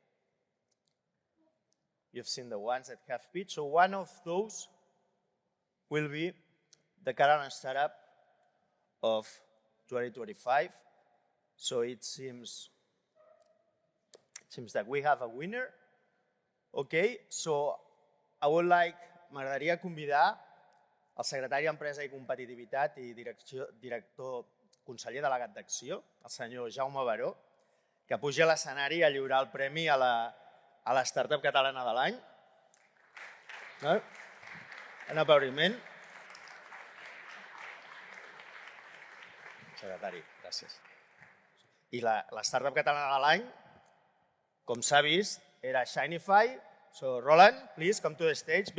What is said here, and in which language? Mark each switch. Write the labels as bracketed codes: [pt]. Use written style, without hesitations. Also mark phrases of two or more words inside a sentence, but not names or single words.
[en] You've seen the ones that have pitched. So one of those will be the Catalan startup of 2025. So it seems that we have a winner. Okay, so [ca] m'agradaria convidar el secretari d'Empresa i Competitivitat i director conseller delegat d'Acció, el senyor Jaume Baró, que pugi a l'escenari a lliurar el premi a la startup catalana de l'any. Un aplaudiment. Secretari, gràcies. I la startup catalana de l'any, com s'ha vist, era Shinify. [en] So, Roland, please come to the stage.